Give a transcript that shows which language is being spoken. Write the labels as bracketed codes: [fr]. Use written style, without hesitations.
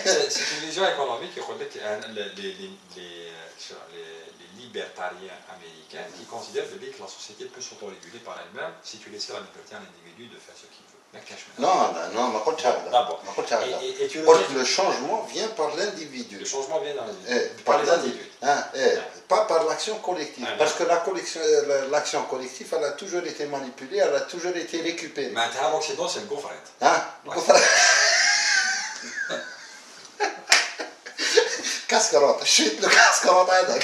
[fr] c'est une vision économique qui [ar] يقول لك [fr] les libertariens américains qui considèrent que la société peut s'autoréguler par elle-même si tu laisses la liberté à l'individu de faire ce qu'il veut. [ar] Non, ما قلتش هكذا. قلت [fr] le changement vient par l'individu. Le changement vient dans l'individu. Par les individus. Pas par l'action collective. Parce que l'action collective, elle a toujours été manipulée, elle a toujours été récupérée. Mais à l'Occident, c'est le gaufrette. [ar] كاسكروط شريت له كاسكروط هذاك